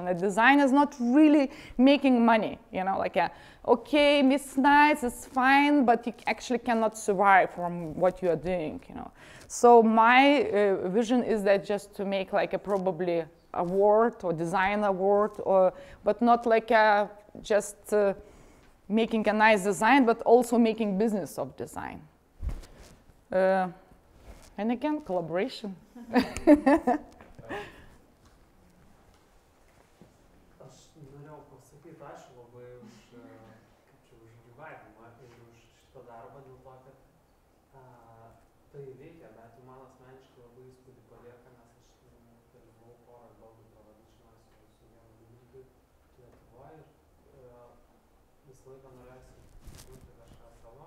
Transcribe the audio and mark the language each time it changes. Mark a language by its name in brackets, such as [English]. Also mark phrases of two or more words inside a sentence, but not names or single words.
[English] A design is not really making money, okay, it's nice, it's fine, but you actually cannot survive from what you are doing, So my vision is that just to make probably award or design award, but not just making a nice design, but also making business of design. And again, collaboration. [Lithuanian] Aš norėjau pasakyti ačiū labai už gyvavimą ir už šitą darbą, dėl to, kad tai veikia, bet man asmeniškai labai įspūdį palieka, nes aš dalyvau porą galbūt pavadinčiau su vienu gamintoju Lietuvoje ir visą laiką norėjusi kurti kažką savo.